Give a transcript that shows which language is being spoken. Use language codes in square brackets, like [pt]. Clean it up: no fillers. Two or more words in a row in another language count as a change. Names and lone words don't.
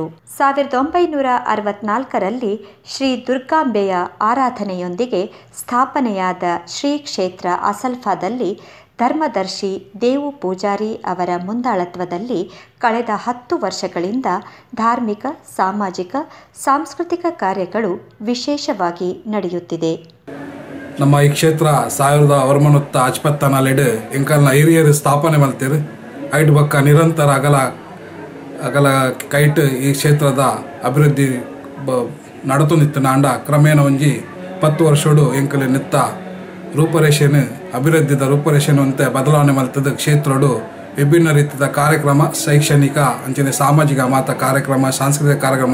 [kn] 1964ರಲ್ಲಿ ಶ್ರೀ ದುರ್ಗಾಂಬೆಯ ಆರಾಧನೆಯೊಂದಿಗೆ ಸ್ಥಾಪನೆಯಾದ ಶ್ರೀ ಕ್ಷೇತ್ರ ಅಸಲ್ಫಾದಲ್ಲಿ ಧರ್ಮದರ್ಶಿ ದೇವು ಪೂಜಾರಿ ಅವರ ಮುಂದಾಳತ್ವದಲ್ಲಿ ಕಳೆದ 10 ವರ್ಷಗಳಿಂದ ಧಾರ್ಮಿಕ, ಸಾಮಾಜಿಕ, ಸಾಂಸ್ಕೃತಿಕ ಕಾರ್ಯಗಳು ವಿಶೇಷವಾಗಿ ನಡೆಯುತ್ತಿದೆ. [tcy] ನಮ್ಮ ಈ ಕ್ಷೇತ್ರ 1954 ಎಂಕಲ್ನ ಹಿರಿಯರು ಸ್ಥಾಪನೆ ಮಲ್ತಿರು ಐಟ್ ಬಕ್ಕ ನಿರಂತರ ಅಗಲ ಕೈಟ್ ಈ ಕ್ಷೇತ್ರದ ಅಭಿವೃದ್ಧಿ ನಡತು ನಿತ್ತ ನಾಂಡ ಕ್ರಮೇಣ ಒಂಜಿ 10 ವರ್ಷೋಡು ಎಂಕಲು ನಿತ್ತ ರೂಪರೇಷೆನು ಅಭಿವೃದ್ಧಿದ ರೂಪರೇಷೆನು ಅಂತ ಬದಲಾವಣೆ ಮಲ್ತದ ಕ್ಷೇತ್ರಡು ವಿಭಿನ್ನ ರೀತಿಯ ಕಾರ್ಯಕ್ರಮ ಶೈಕ್ಷಣಿಕ ಅಂಚನೆ ಸಾಮಾಜಿಕ ಮಾತ ಕಾರ್ಯಕ್ರಮ ಸಾಂಸ್ಕೃತಿಕ ಕಾರ್ಯಕ್ರಮ